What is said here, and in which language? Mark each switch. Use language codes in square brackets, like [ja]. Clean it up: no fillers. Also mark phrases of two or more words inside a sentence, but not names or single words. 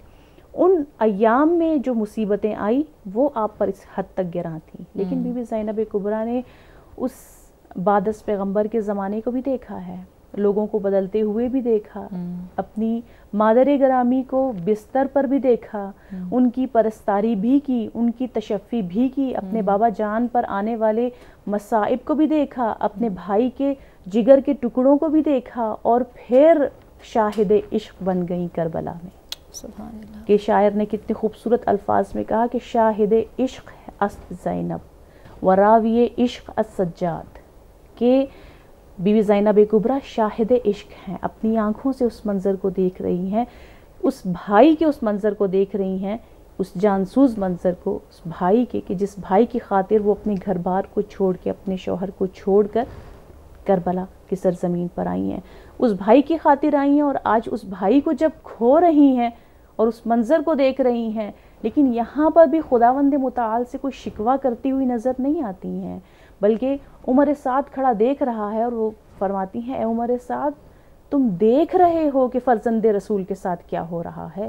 [ur] ان ایام میں جو مصیبتیں آئی وہ آپ پر اس حد تک گراں تھیں، لیکن بی بی زینب کبریٰ نے اس بعد از پیغمبر کے زمانے کو بھی دیکھا ہے، لوگوں کو بدلتے ہوئے بھی دیکھا، اپنی مادر گرامی کو بستر پر بھی دیکھا، ان کی پرستاری بھی کی، ان کی تشفی بھی کی، اپنے بابا جان پر آنے والے مصائب کو بھی دیکھا، اپنے بھائی کے جگر کے ٹکڑوں کو بھی دیکھا، اور پھر شاہد عشق بن گئیں کربلا میں۔ سبحان اللہ۔ کہ شاعر نے کتنے خوبصورت الفاظ میں کہا کہ [fa] شاہد عشق ہے است زینب وراوی عشق السجاد، [ur] کہ بی بی زینب کبریٰ شاہد عشق ہیں، اپنی آنکھوں سے اس منظر کو دیکھ رہی ہیں، اس بھائی کے اس منظر کو دیکھ رہی ہیں، اس جانسوز منظر کو، اس بھائی کے کہ جس بھائی کی خاطر وہ اپنے گھر بار کو چھوڑ کے، اپنے شوہر کو چھوڑ کر کربلا کی سرزمین پر آئی ہیں، اس بھائی کی خاطر آئی ہیں، اور آج اس بھائی کو جب کھو رہی ہیں اور اس منظر کو دیکھ رہی ہیں، لیکن یہاں پر بھی خداوند متعال سے کوئی شکوہ کرتی ہوئی نظر نہیں آتی ہیں، بلکہ عمر سعد کھڑا دیکھ رہا ہے، اور وہ فرماتی ہیں اے عمر سعد تم دیکھ رہے ہو کہ فرزند رسول کے ساتھ کیا ہو رہا ہے۔